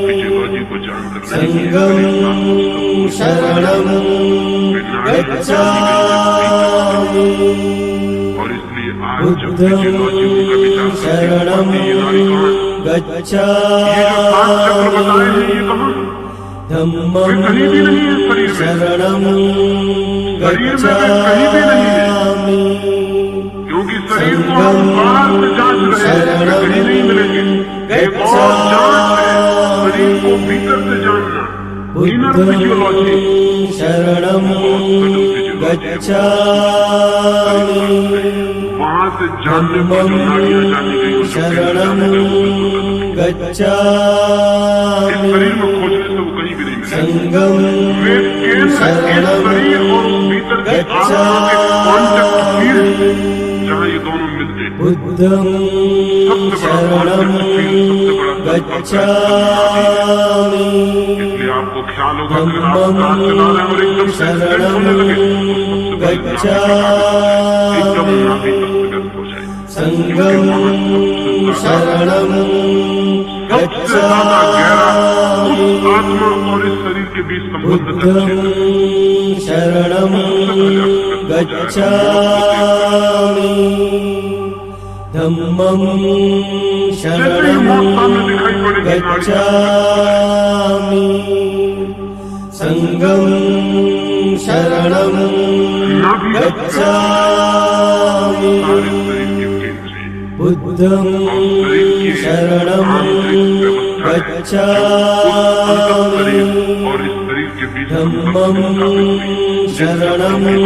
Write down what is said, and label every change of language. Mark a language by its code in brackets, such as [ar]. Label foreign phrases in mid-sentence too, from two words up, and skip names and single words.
[pi] संघं शरणं गच्छामि बुद्धं शरणं गच्छामि धम्मं शरणं गच्छामि [hi] क्योंकि शरीर को हम बाहर से जांच रहे हैं, कहीं नहीं मिलेंगे। एक और जांच है शरीर को भीतर से जानना, [en] inner physiology [pi] शरणं गच्छामि [hi] वहां से जानने पर जो नाड़ियां जानी गई [pi] शरणं गच्छामि [hi] शरीर में खोजने से वो कहीं भी नहीं मिलेगा। [pi] संघं [hi] वे केंद्र इस शरीर और उस भीतर की आत्मा के [en] contact field [hi] जहाँ ये दोनों मिलते हैं, [pi] बुद्धं शरणं गच्छामि [hi] इसलिए आपको ख्याल होगा कि अगर आप कार चला रहे हैं और एकदम से एक्सीडेंट होने लगे तो सबसे एकदम नाभि तस्तग्रस्त हो जाए। [pi] संघं शरणं [hi] सबसे ज्यादा गहरा उस आत्मा और इस शरीर के बीच संबंध [pi] बुद्धं शरणं गच्छामि धम्मं शरणं गच्छामि संघं शरणं गच्छामि बुद्धं शरणं गच्छामि धम्मं शरणं